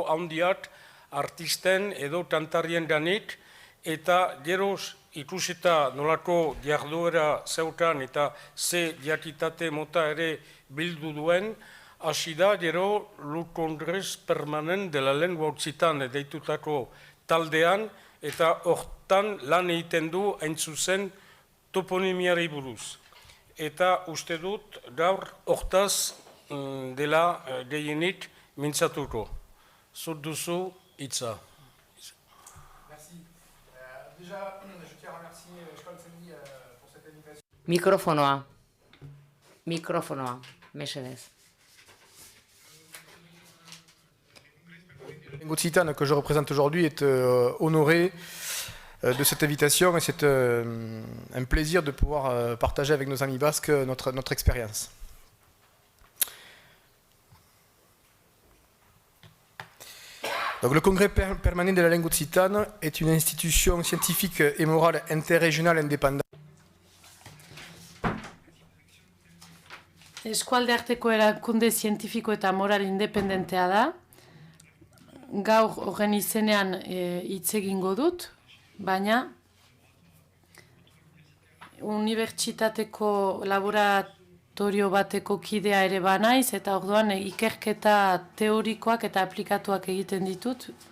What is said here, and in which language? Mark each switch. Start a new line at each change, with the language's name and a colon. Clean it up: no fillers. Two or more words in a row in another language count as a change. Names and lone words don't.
Basque: handiak artisten edo kantarien ganik, eta gero ikusita nolako jarduera zeukan eta ze jakitate mota ere bildu duen, hasi da gero Le Congrès Permanent de la Lengua Occitane deitutako taldean, eta hortan lan egiten du hain zuzen toponimiari buruz. Eta uste dut gaur hortaz dela gehienik mintzatuko. Zut duzu hitza.
French: Merci. Déjà, je tiens à remercier École Saint-Denis pour cette invitation.
Basque: Mikrofonoa, mesedez.
French: La langue occitane que je représente aujourd'hui est honoré de cette invitation et c'est un plaisir de pouvoir partager avec nos amis basques notre expérience. Donc, le Congrès permanent de la langue occitane est une institution scientifique et morale interrégionale indépendante.
Basque: Eskualde arteko erakunde zientifiko eta moral independentea da. Gaur horren izenean hitz egingo dut, baina unibertsitateko laboratorio bateko kidea ere banaiz eta orduan ikerketa teorikoak eta aplikatuak egiten ditut.